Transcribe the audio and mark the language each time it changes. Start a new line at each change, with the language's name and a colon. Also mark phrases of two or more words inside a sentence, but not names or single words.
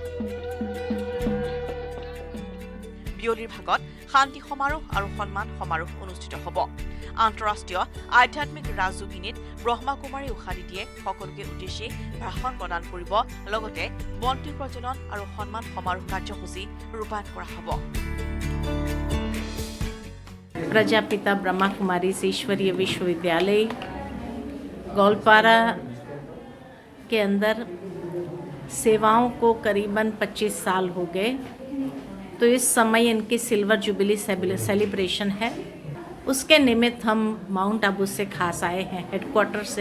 Assamese: বিয়লিৰ ভাগত শান্তি সমাৰোহ আৰু সন্মান সমাৰোহ অনুষ্ঠিত হ'ব। আন্তঃৰাষ্ট্ৰীয় আধ্যাত্মিক ৰাজযোগিনীত ব্ৰহ্মাকুমাৰী উষা দিদিয়ে সকলোকে উদ্দেশ্যি ভাষণ প্ৰদান কৰিব, লগতে বন্তি প্ৰজ্বলন আৰু সন্মান সমাৰোহ কাৰ্যসূচী ৰূপায়ণ কৰা হ'ব।
Hindi: प्रजापिता ब्रह्मा कुमारी ईश्वरीय विश्वविद्यालय गोलपारा के अंदर सेवाओं को करीबन 25 साल हो गए। तो इस समय इनकी
English: silver jubilee celebration
Hindi: है। उसके निमित्त हम माउंट आबू से खास आए हैं, हेडक्वार्टर से।